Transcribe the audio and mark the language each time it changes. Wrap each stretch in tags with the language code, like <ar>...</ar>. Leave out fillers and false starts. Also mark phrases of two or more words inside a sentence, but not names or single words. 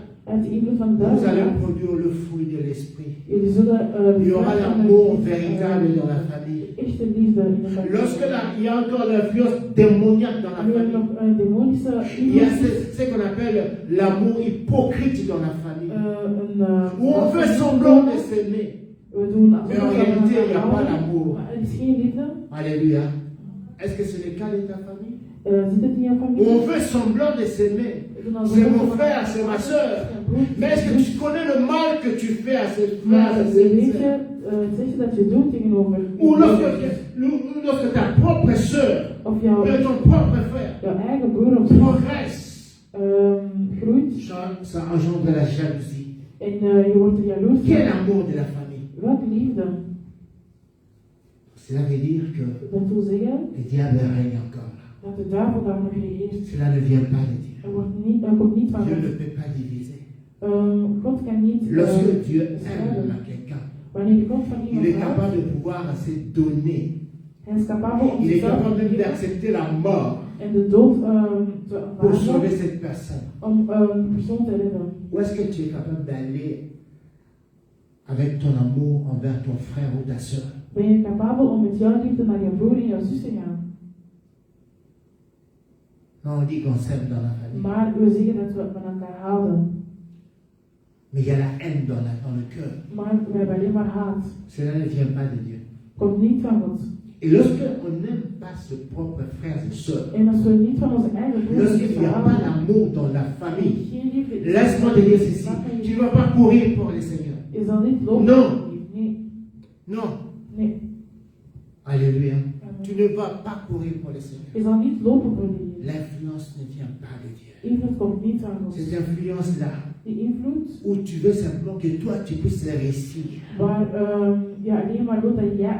<nl>uit de invloed van de</nl> <fr>vous allez</fr> <nl>duivel.</nl> <fr>produire le fruit de l'esprit.</fr> <nl>Jullie zullen</nl> <fr>Il y aura l'amour véritable dans la famille.</fr> <nl>echte liefde in de familie.</nl> <fr>Lorsque il y a encore l'influence démoniaque dans la</fr> <nl>Nu hebben we</nl> <fr>famille,</fr> <nl>nog een demonische</nl> <fr>il y a</fr> <nl>invloed.</nl> <fr>ce qu'on appelle l'amour hypocrite dans la famille, où on fait</fr> <nl>Een</nl> <fr>semblant de s'aimer.</fr> <nl>we doen alsof</nl> <fr>Mais en</fr> <nl>we</nl> <fr>réalité,</fr> <nl>elkaar</nl> <fr>il n'y a pas</fr> <nl>houden,</nl> <fr>l'amour.</fr> <nl>maar er is geen liefde.</nl> <fr>Alléluia. Est-ce que c'est le cas de ta famille?</fr> <nl>Zit het in jouw</nl> <fr>Où</fr> <nl>familie?</nl> <fr>on fait semblant de s'aimer.</fr> <nl>We doen alsof</nl> <fr>C'est</fr> <nl>we</nl> <fr>mon</fr> <nl>elkaar</nl> <fr>frère, c'est ma soeur. Mais est-ce que tu connais le mal que tu fais à cette frère,</fr> <nl>Maar</nl> <fr>à</fr> <nl>weet</nl> <fr>cette</fr> <nl>je,</nl> <fr>sœur?</fr> <nl>zeg je dat je doet tegenover</nl> <fr>Ou lorsque ta propre soeur</fr> <nl>of jouw</nl> <fr>ou ton propre frère</fr> <nl>eigen broer of zus</nl> <fr>progresse,</fr> <nl>groeit</nl> <fr>ça engendre la jalousie.</fr> <nl>en je wordt er jaloers</nl> <fr>Quel</fr> <nl>van.</nl> <fr>amour de la famille.</fr> <nl>Welke liefde?</nl> <fr>Cela veut dire que</fr> <nl>Dat wil zeggen</nl> <fr>le diable règne encore là.</fr> <nl>dat de duivel daar nog regeert.</nl> <fr>Cela ne vient pas de Dieu.</fr> <nl>Komt niet van</nl> <fr>Dieu ne</fr> <nl>God.</nl> <fr>peut pas diviser.</fr> <nl>God kan niet</nl> <fr>Lorsque Dieu</fr> <nl>scheiden.</nl> <fr>aime quelqu'un,</fr> <nl>Wanneer God van</nl> <fr>il</fr> <nl>iemand</nl> <fr>est</fr> <nl>houdt,</nl> <fr>capable de pouvoir se donner.</fr> <nl>hij is capabel om</nl> <fr>Il est</fr> <nl>zichzelf</nl> <fr>capable</fr> <nl>te</nl> <fr>même</fr> <nl>geven</nl> <fr>d'accepter la mort</fr> <nl>en de dood te</nl> <fr>pour sauver</fr> <nl>aanvaarden</nl> <fr>cette personne.</fr> <nl>om een persoon te redden.</nl> <fr>Ou est-ce que tu es capable d'aller avec ton amour envers ton frère ou ta soeur?</fr> <nl>Ben je capabel om met jouw liefde naar je broer en jouw zus te gaan?</nl> <fr>Non, on dit qu'on s'aime dans la famille.</fr> <nl>Maar we zeggen dat we van elkaar houden.</nl> <fr>Mais il y a la haine dans le cœur.</fr> <nl>Maar we hebben alleen maar haat.</nl> <fr>Cela ne vient pas de Dieu.</fr> <nl>Komt niet van God.</nl> <fr>Et lorsqu'on n'aime pas ses propres frères et sœurs,</fr> <nl>En als we niet van onze eigen broers en</nl> <fr>lorsqu'il n'y a</fr> <nl>zussen</nl> <fr>pas</fr> <nl>houden,</nl> <fr>d'amour dans la famille,</fr> <nl>geen liefde,</nl> <fr>laisse-moi te dire ceci, tu ne vas pas courir pour le Seigneur.</fr> <nl>je zal niet lopen.</nl> <fr>Non.</fr> <nl>Nee.</nl> <fr>Non.</fr> <nl>Nee.</nl> <fr>Alléluia.</fr> <nl>Amen.</nl> <fr>Tu ne vas pas courir pour le Seigneur.</fr> <nl>Je zal niet lopen voor de Heer.</nl> <fr>L'influence ne vient pas de Dieu.</fr> <nl>Invloed komt niet van God.</nl> <fr>Cette influence-là,</fr> <nl>Die invloed</nl> <fr>où tu veux simplement que toi, tu puisses réussir.</fr> <nl>waar je alleen maar doet dat jij</nl>